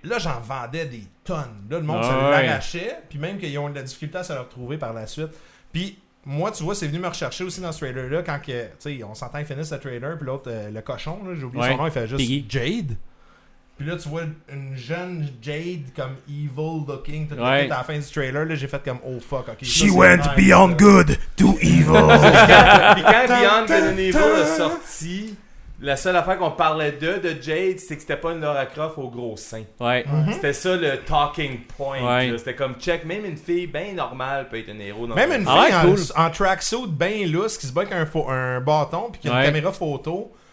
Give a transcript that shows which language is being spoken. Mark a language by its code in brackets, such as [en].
[fr] Là, j'en vendais des tonnes. Là, le monde se l'arrachait. Puis même qu'ils ont eu de la difficulté à se le retrouver par la suite. Puis moi, tu vois, c'est venu me rechercher aussi dans ce trailer-là. Quand que, t'sais, on s'entend, ils finissent le trailer. Puis l'autre, le cochon, là, j'ai oublié son nom, il fait juste Jade. Puis là, tu vois une jeune Jade comme [en] evil looking. [fr] Tout à la fin du trailer, là, j'ai fait comme [en] oh fuck, ok. She went beyond good to evil. [fr] Puis quand Beyond Good and Evil est sorti. La seule affaire qu'on parlait de Jade, c'est que c'était pas une Lara Croft au gros sein. Ouais. Mm-hmm. C'était ça le talking point. Ouais. C'était comme check, même une fille bien normale peut être un héros. Dans même une fille en tracksuit bien lousse qui se bat avec un bâton puis qui a une caméra photo.